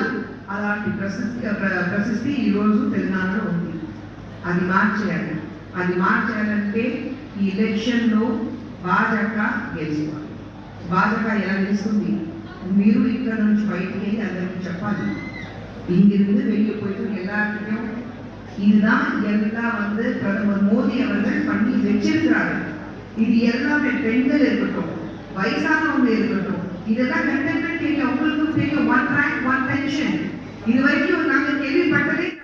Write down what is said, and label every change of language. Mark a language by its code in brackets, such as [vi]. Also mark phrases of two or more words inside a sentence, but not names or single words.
[te] అలాంటి ప్రశస్తి ఈరోజు తెలంగాణలో ఉంది. అది మార్చేయాలంటే ఈ ఎలక్షన్లో భాజపా గెలిచేవాళ్ళు. భాజపా ఎలా గెలుస్తుంది? మీరు ఇక్కడ నుంచి బయటికి వెళ్ళి అందరికీ చెప్పాలి. [ta] இங்கிருந்து வெளியே போயிட்டு எல்லாருக்கும் இதுதான் எல்லாம் பிரதமர் மோடி அவர்கள் பண்ணி வச்சிருக்கிறாரு. இது எல்லாமே பெண்கள் இருக்கட்டும், வயசானவங்க இருக்கட்டும், இதெல்லாம் [en] containment area [ta] உங்களுக்கும் தெரியும். 1 rank 1 pension இது வரைக்கும் நாங்கள் கேள்விப்பட்ட